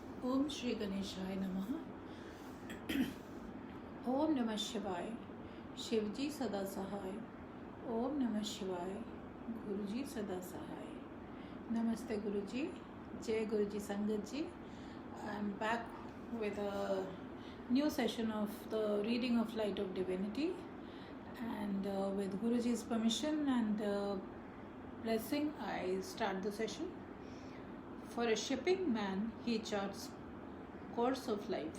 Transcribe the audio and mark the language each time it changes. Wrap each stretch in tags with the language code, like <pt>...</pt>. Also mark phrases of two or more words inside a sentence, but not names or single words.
<sa>ओम श्री गणेशाय नमः। ओम नमः शिवाय।</sa> <hi>शिवजी सदा सहाय।</hi> <sa>ओम नमः शिवाय।</sa> <hi>गुरुजी सदा सहाय। नमस्ते गुरुजी। जय गुरुजी संगत जी।</hi> <en>I am back with a new session of the reading of Light of Divinity, and with Guruji's permission and blessing, I start the session. For a shipping man, he charts course of life.</en>